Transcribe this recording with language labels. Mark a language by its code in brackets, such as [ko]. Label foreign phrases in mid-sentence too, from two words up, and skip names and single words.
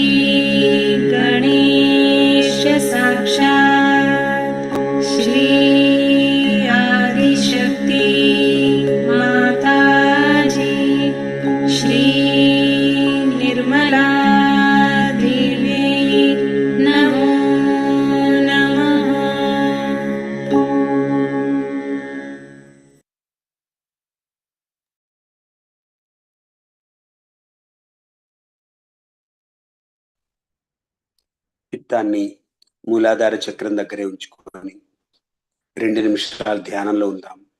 [sa] गणेश साक्षात् श्री आदिशक्ति माताजी श्री निर्मला देवी नमो नमः. [te] చిత్తాన్ని మూలాధార చక్రం దగ్గరే ఉంచుకొని 2 నిమిషాలు ధ్యానంలో ఉందాం.